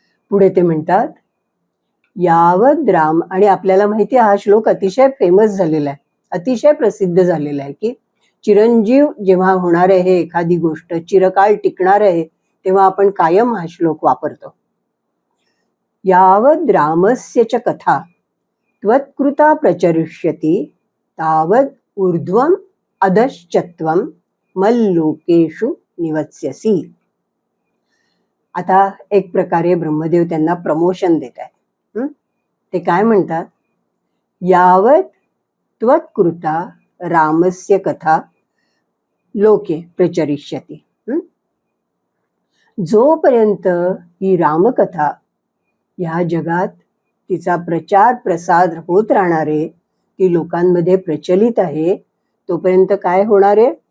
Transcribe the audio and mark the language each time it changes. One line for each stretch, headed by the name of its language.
Marathi: पुढे ते म्हणतात, यावद राम, आणि आपल्याला माहिती आहे हा श्लोक अतिशय फेमस झालेला आहे, अतिशय प्रसिद्ध झालेला आहे, की चिरंजीव जेव्हा होणार आहे एखादी गोष्ट, चिरकाळ टिकणार आहे, तेव्हा आपण कायम हा श्लोक वापरतो.
Sanskrit: यावद रामस्य च कथा त्वत्कृता प्रचरिष्यति तावद ऊर्ध्वम अधश्चत्वम मल्लोकेषु निवत्स्यसि.
Marathi: आता एक प्रकारे ब्रह्मदेव त्यांना प्रमोशन देत आहेत. ते काय म्हणतात?
Sanskrit: यावत त्वत्कृता रामस्य कथा लोके प्रचरिष्यति.
Marathi: जोपर्यंत ही रामकथा या जगात तिचा प्रचार प्रसार होत राहणार आहे, ती लोकांमध्ये प्रचलित आहे, तोपर्यंत काय होणार आहे?